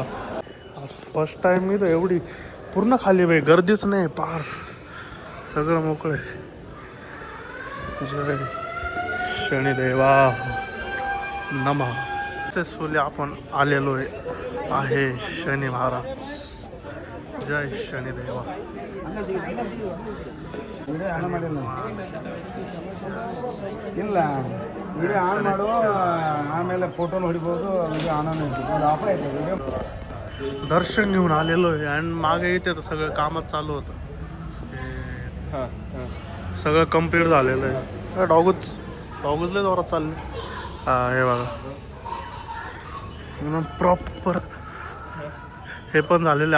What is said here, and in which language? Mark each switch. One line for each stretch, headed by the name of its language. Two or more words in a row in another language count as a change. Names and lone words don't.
Marathi: आज
English: first time
Marathi: मी तर एवढी पूर्ण खाली बाई, गर्दीच नाही पार, सगळं मोकळे. जय शनिदेवा नमः. सक्सेसफुली आपण आलेलो आहे शनी महाराज. जय शनिदेवा.
Kannada: ಇಲ್ಲ
English: video on
Kannada: ಮಾಡು, ಆಮೇಲೆ ಫೋಟೋನ ಹೊಡಿಬೋದು.
English: video on offer
Kannada: ಆಯ್ತು ವಿಡಿಯೋ.
Marathi: दर्शन घेऊन आलेलो आहे आणि मागे इथे तर सगळं कामच चालू होतं. सगळं कम्प्लीट झालेलं आहे. डॉगच लय जोरात चालले. हा हे बघा म्हणून प्रॉपर हे पण झालेलं आहे.